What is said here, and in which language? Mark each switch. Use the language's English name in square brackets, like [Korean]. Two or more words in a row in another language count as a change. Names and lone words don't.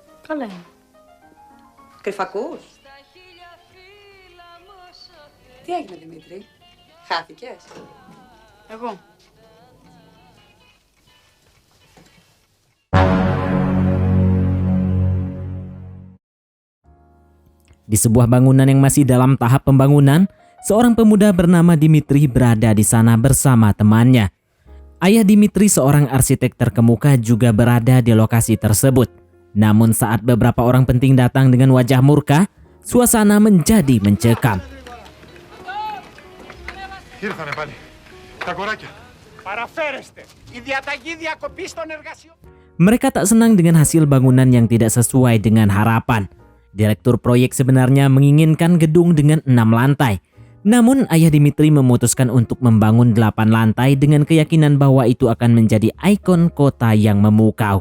[Greek] Καλά είναι. Κρυφακούς. Τι έγινε, Δημήτρη? Χάθηκες? Εγώ. [Indonesian] Di sebuah bangunan yang masih dalam tahap pembangunan, seorang pemuda bernama Dimitri berada di sana bersama temannya. Ayah Dimitri, seorang arsitek terkemuka, juga berada di lokasi tersebut. Namun saat beberapa orang penting datang dengan wajah murka, suasana menjadi mencekam. [Greek] Ήρθανε πάλι. Τα κοράκια. Παραφέρεστε. Η διαταγή διακοπής των εργασιών. [Indonesian] Mereka tak senang dengan hasil bangunan yang tidak sesuai dengan harapan. Direktur proyek sebenarnya menginginkan gedung dengan 6 lantai. Namun ayah Dimitri memutuskan untuk membangun 8 lantai dengan keyakinan bahwa itu akan menjadi ikon kota yang memukau.